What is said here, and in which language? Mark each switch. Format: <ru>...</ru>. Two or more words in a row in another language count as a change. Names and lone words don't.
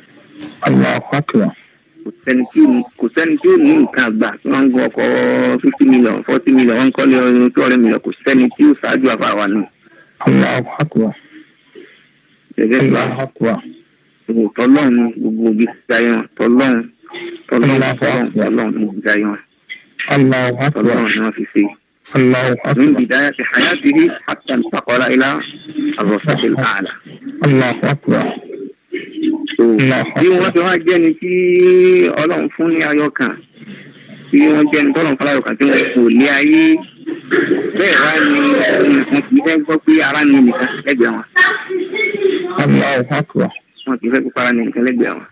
<yo>kò sẹ́ni tí ò ní nǹkan àgbà tí wọ́n ń gun ọkọ̀ 50 million 40 million wọ́n ń kọ́lé 200 million kò sẹ́ni tí ò ṣáájú àfàwà nù. gẹ́gẹ́ bí tọ́lọ́run gbogbo ìgbésí ayé wọn tọ́lọ́run gbogbo ìgbésí ayé wọn.</yo> <ar>الله أكبر. الله أكبر. من بداية حياته حتى انتقل إلى الرفق الأعلى. الله أكبر.</ar> <yo>tí wọ́n ti wá jẹ́ni tí Ọlọ́run fún ní ayọ̀ kan tí wọ́n jẹ́ni tọ́lọ́run fún ayọ̀ kan tí wọ́n kò ní ayé bẹ́ẹ̀ wá ní wọ́n kì í fẹ́ gbọ́ pé ara ní nìkan lẹ́gbẹ̀ẹ́ wọn.</yo> <ar>الله أكبر.</ar> <yo>wọ́n kì í fẹ́ gbọ́ pé ara ní nìkan lẹ́gbẹ̀ẹ́ wọn.</yo>